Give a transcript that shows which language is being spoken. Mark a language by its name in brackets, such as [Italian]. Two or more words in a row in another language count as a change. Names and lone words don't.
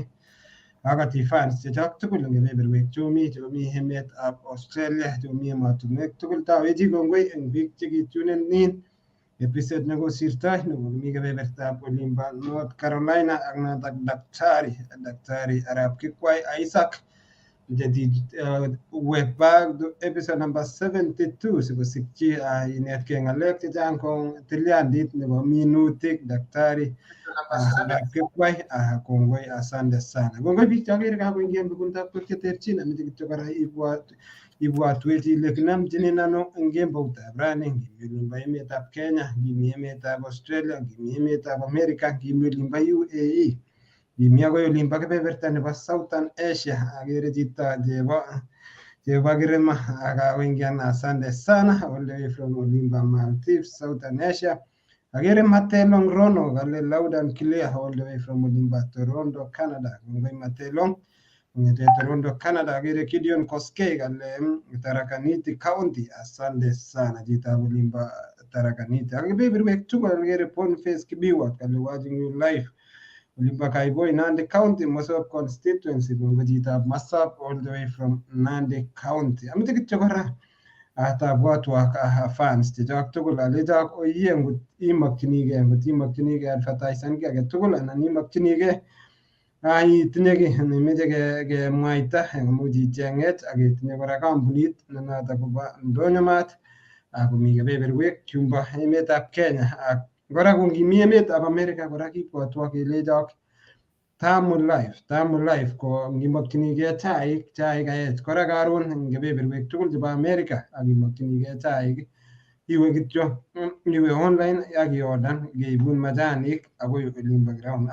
[Kalenjin] Akati fans chechok tugul eng kebeberwek chomi emetab Australia, chomi emotinwek tugul, tawechi kongoi eng biik chekitunen [English] in episode [Kalenjin] nekosirtoi nekokimi kebebertab olimbo North Carolina ak notok daktari Arap Kikwai Isaac wek [English] back to episode number [Kalenjin] 72 sikosikyi inetkei ng'alek chechang kong tilyandit nebo minutik daktari Arap Kikwai. Kongoi, [Swahili] asante sana. [Kalenjin] Kongoi biik chokere kakoingia eng bekunetab tuguk cheterchin, ameche kityo kora ibwatwech ile kinamchinin ano eng kemboutab rani. Ngimi olimbo emetab Kenya, ngimi emetab Australia, ngimi emetab America, ngimi olimbo UAE, ngimi akoi olimbo kebeberta nebo Southern Asia. Akere chito chebo Kirima akakoingian, [Swahili] asante sana, [English] all the way from olimbo Maldives, Southern Asia. [Kalenjin] Agere Matelong Rono kale [English] loud and clear all the way from [Kalenjin] olimbo Toronto, Canada. Kongoi Matelong ngete Toronto, Canada. Agere Gideon Koskei kale Tarakaniti County, [Swahili] asante sana [Kalenjin] chito olimbo Tarakaniti. Kebeberwek tugul agere Boniface Kibiwot kale [English] watching you live [Kalenjin] olimbo Kaiboi, Nandi County, Mosop constituency. Kongoi chitab Masop [English] all the way from [Kalenjin] Nandi County. Ameche kityo kora atabwatwak fans chechok tugul alechok oyie ngot imokchinigei advertisen ki age tugul anan imokchinigei itinye ki nemeche kemwaita imuch icheng'ech ak itinye kora kampunit nenoto kobo ndonyo mart akomi kebeberwek chumbo emetab Kenya ak kora kongimi emetab America kora kibwotwo kelechok Tamu Live ko ngimokchinigei chaik aech kora karon eng kebeberwek tugul chebo America ak imokchinigei chaik iwe kityo iwe online ak iorder keibun majanik akoi olimbo ground.